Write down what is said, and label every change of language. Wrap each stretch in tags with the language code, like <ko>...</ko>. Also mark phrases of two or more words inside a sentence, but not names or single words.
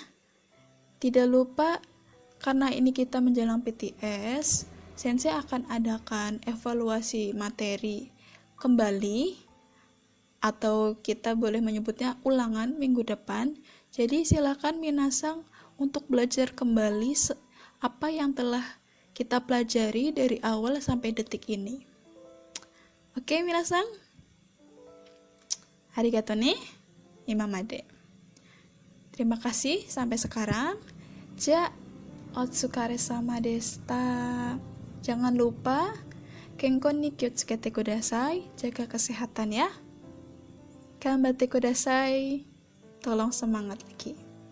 <id>Tidak lupa, karena ini kita menjelang PTS, Sensei akan adakan evaluasi materi kembali, atau kita boleh menyebutnya ulangan minggu depan. Jadi silakan minasang untuk belajar kembali apa yang telah kita pelajari dari awal sampai detik ini. Oke, minasang?</id> <ja>ありがとうね、今まで.</ja> <id>Terima kasih sampai sekarang.</id> <ja>じゃ、お疲れ様でした.</ja> <id>Jangan lupa</id> <ja>健康に気をつけてください.</ja> <id>Jaga kesehatan ya.</id> <ja>頑張ってください.</ja> <id>Tolong semangat lagi.</id>